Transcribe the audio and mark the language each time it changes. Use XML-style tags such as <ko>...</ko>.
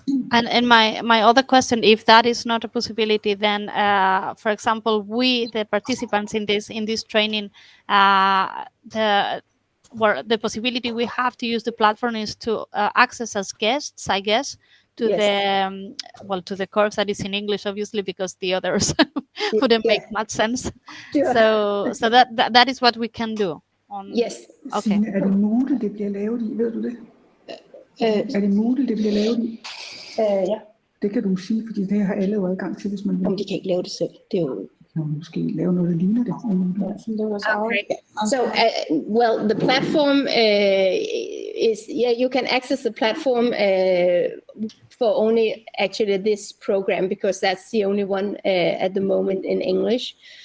<en>And my other question, if that is not a possibility, then for example, we, the participants in this training, the possibility we have to use the platform is to access as guests, I guess, to the to the course that is in English, obviously, because the others wouldn't make much sense. So that is what we can do. Yes. Okay.</en> <da>Signe, er det Moodle, det bliver lavet i? Ved du det? Er det Moodle, det bliver lavet i? Ja. Det kan du sige, fordi det har alle jo adgang til, hvis man vil. Om de kan ikke lave det selv. Det er jo... Måske lave noget, der ligner det. Okay.</da> <en>So, well, the platform is, you can access the platform for only actually this program, because that's the only one at the moment in English.</en>